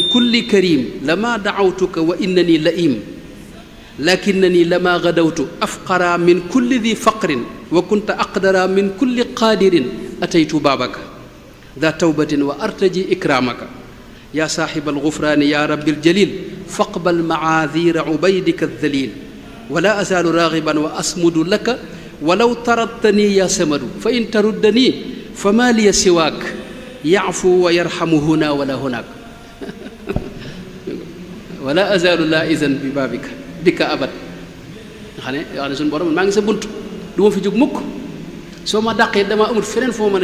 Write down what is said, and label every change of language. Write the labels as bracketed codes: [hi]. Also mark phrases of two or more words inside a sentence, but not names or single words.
[ar] كل كريم لما دعوتك وإنني لئيم لكنني لما غدوت أفقر من كل ذي فقر وكنت أقدر من كل قادر أتيت بابك ذا توبة وأرتجي إكرامك يا صاحب الغفران يا رب الجليل فاقبل معاذر عبيدك الذليل ولا أزال راغبا وأصمد لك ولو طردتني يا صمد فإن تردني فما لي سواك يعفو ويرحم هنا ولا هناك ولا أزال لائذا بـ بابك بك أبد [wo] nga xam ne suñu borom maa ngi sa bunt du ma fi jóg mukk soo ma dàqee damaa amul feneen foo mën